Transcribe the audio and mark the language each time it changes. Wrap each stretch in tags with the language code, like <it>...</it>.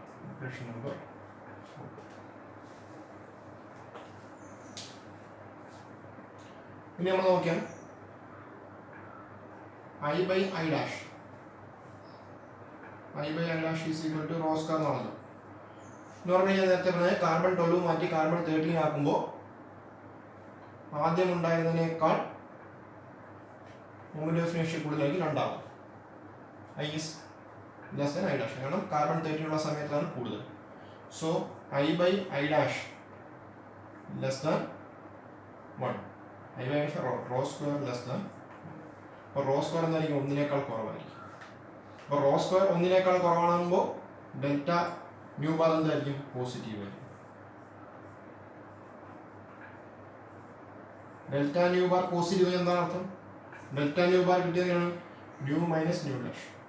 <en>Equation number 4.</en> <ml>ഇനി നമ്മൾ നോക്കിയാൽ</ml> <en>I by I dash is equal to rho square</en> <ml>എന്നാണല്ലോ. നോർമലി ഞാൻ നേരത്തെ പറഞ്ഞത് കാർബൺ 12 മാറ്റി കാർബൺ 13 ആക്കുമ്പോൾ ആദ്യം ഉണ്ടായിരുന്നതിനേക്കാൾ മൊമെന്റ് ഓഫ് ഇനർഷ്യ കൂടുതലായിരിക്കും രണ്ടാവും.</ml> <en>I is less than I dash</en> <ml>കാരണം കാർബൺ 13 ഉള്ള സമയത്താണ് കൂടുതൽ.</ml> <en>So I by I dash less than 1. I by rho square less than.</en> <ml>അപ്പോൾ റോ സ്ക്വയർ എന്തായിരിക്കും ഒന്നിനേക്കാൾ കുറവായിരിക്കും. അപ്പോൾ റോ സ്ക്വയർ ഒന്നിനേക്കാൾ കുറവാകുമ്പോൾ ഡെൽറ്റ ന്യൂ ബാർ എന്തായിരിക്കും പോസിറ്റീവ് ആയിരിക്കും. ഡെൽറ്റ ന്യൂ ബാർ പോസിറ്റീവ് എന്താണ് അർത്ഥം? ഡെൽറ്റ ന്യൂ ബാർ കിട്ടിയതാണ് ന്യൂ മൈനസ് ന്യൂ ഡാഷ്.</ml>